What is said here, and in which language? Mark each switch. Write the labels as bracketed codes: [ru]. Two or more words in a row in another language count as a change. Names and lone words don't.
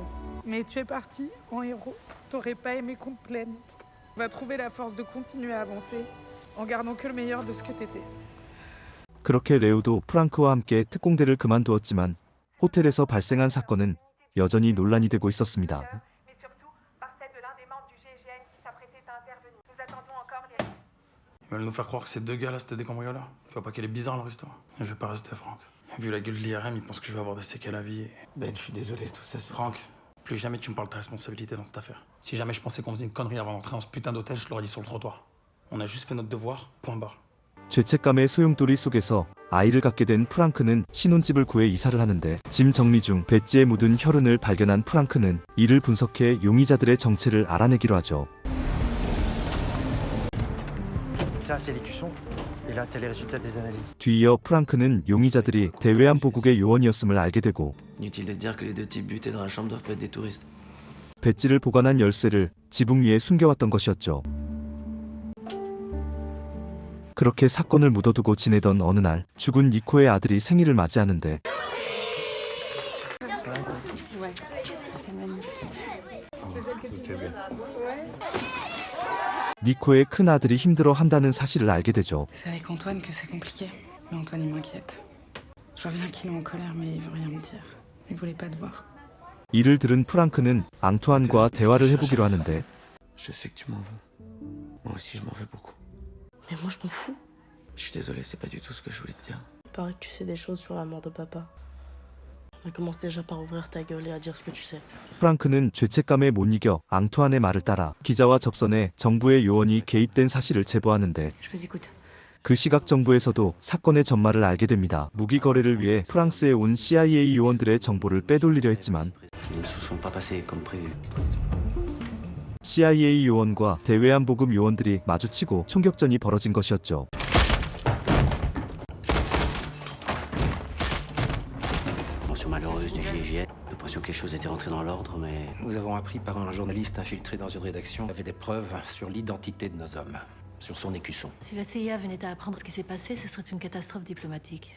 [fr] Mais tu es parti en héros. T'aurais pas aimé qu'on te plaigne. On va trouver la force de continuer à avancer en gardant que le meilleur de ce que t'étais. [ko] 그렇게 레오도 프랑크와 함께 특공대를 그만두었지만 호텔에서 발생한 사건은 여전히 논란이 되고 있었습니다. [fr] Mais surtout, Marcel de l'un des membres du GIGN qui s'apprêtait à intervenir. Nous attendons encore les... Ils veulent nous faire croire que ces deux gars-là, c'était des cambrioleurs. Tu vois pas qu'elle est bizarre leur histoire. Je vais pas rester, Franck. Vu la gueule de l'IRM, ils pensent que je vais avoir des séquelles à vie. Ben, je suis désolé, tout ça c'est... Franck, plus jamais tu me parles de ta responsabilité dans cette affaire. Si jamais je pensais qu'on faisait une connerie avant d'entrer dans ce putain d'hôtel, je l'aurais dit sur le trottoir. On a juste fait notre devoir, point barre. [ko] 죄책감의 소용돌이 속에서 아이를 갖게 된 프랑크는 신혼집을 구해 이사를 하는데 짐 정리 중 배지에 묻은 혈흔을 발견한 프랑크는 이를 분석해 용의자들의 정체를 알아내기로 하죠. [fr] Ça, c'est l'écusson. Et là, t'as les résultats des analyses. [ko] 뒤이어 프랑크는 용의자들이 대외안보국의 요원이었음을 알게 되고 [fr] Inutile de dire que les deux types butés dans la chambre doivent pas être des touristes. [ko] 배지를 보관한 열쇠를 지붕 위에 숨겨왔던 것이었죠. 그렇게 사건을 묻어두고 지내던 어느 날 죽은 니코의 아들이 생일을 맞이하는데 [fr] Ouais. C'est magnifique. [ko] 니코의 큰 아들이 힘들어 한다는 사실을 알게 되죠. [fr] C'est avec Antoine que c'est compliqué. Mais Antoine, il m'inquiète. Je vois bien qu'il est en colère, mais il veut rien me dire. Il voulait pas te voir. [ko] 이를 들은 프랑크는 앙투안과 대화를 해보기로 하는데 [fr] Je sais que tu m'en veux. Moi aussi, je m'en veux beaucoup. Mais moi, je m'en fous. Je suis désolé, c'est pas du tout ce que je voulais te dire. Il paraît que tu sais des choses sur la mort de papa. Mais commence déjà par ouvrir ta gueule et à dire ce que tu sais. [ko] 프랑크는 죄책감에 못 이겨 앙투안의 말을 따라 기자와 접선해 정부의 요원이 개입된 사실을 제보하는데 [fr] Je vous écoute. [ko] 그 시각 정부에서도 사건의 전말을 알게 됩니다. 무기 거래를 위해 프랑스에 온 CIA 요원들의 정보를 빼돌리려 했지만 [fr] Ils ne se sont pas passés comme prévu. [ko] CIA 요원과 대외안보국 요원들이 마주치고 총격전이 벌어진 것이었죠. [fr] Mention malheureuse du GIGN. L'impression que les choses étaient rentrées dans l'ordre, mais... Nous avons appris par un journaliste infiltré dans une rédaction qu'il avait des preuves sur l'identité de nos hommes, sur son écusson. Si la CIA venait à apprendre ce qui s'est passé, ce serait une catastrophe diplomatique.